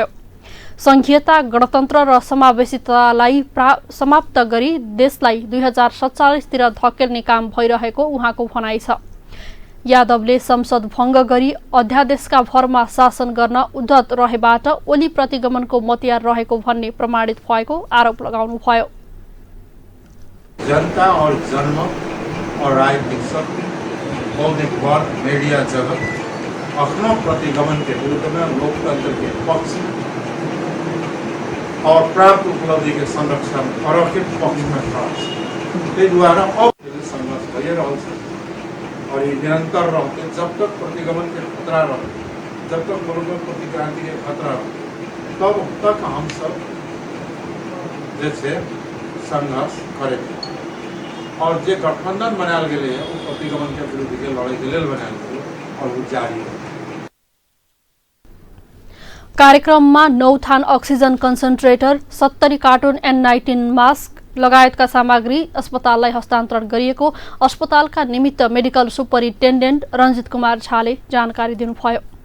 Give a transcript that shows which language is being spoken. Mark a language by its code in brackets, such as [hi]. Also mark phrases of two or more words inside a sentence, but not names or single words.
[ne] संघीयता, गणतन्त्र र समावेशितालाई समाप्त गरी देशलाई 2047 तिर धकेल्ने काम भइरहेको उहाँको भनाइ छ। यादवले संसद भङ्ग गरी अध्यादेशका भरमा शासन गर्न उद्धत रहेबाट ओली प्रतिगमनको मतियार रहेको भन्ने प्रमाणित भएको आरोप लगाउनुभयो। [hi] जनता और जनमत और राजनीतिक शक्ति, बौद्धिक वर्ग, मीडिया जगत अखनों प्रतिगमन के विरुद्ध में लोकतंत्र के पक्ष और प्राप्त उपलब्धि के संरक्षण और के पक्ष में खड़ा है। [ne] द्वारा अब संघर्ष भइरहेको छ [hi] और ये निरंतर रहते जब तक प्रतिगमन के खतरा रहे, जब तक मुल्क में प्रतिक्रांति के खतरा रहे, तब तक हम सब जैसे संघर्ष करेंगे और जो गठबंधन बनाल गए है वो प्रतिगमन के विरुद्ध के लड़ाई के लिए बनाल गए और वो जारी है। [ne] कार्यक्रममा 9 थान [en] oxygen concentrator, [ne] 70 कार्टुन N19 मास्क लगायतका सामग्री अस्पताललाई हस्तान्तरण गरिएको अस्पतालका निमित्त [en] medical superintendent [ne] रञ्जित कुमार झाले जानकारी दिनुभयो।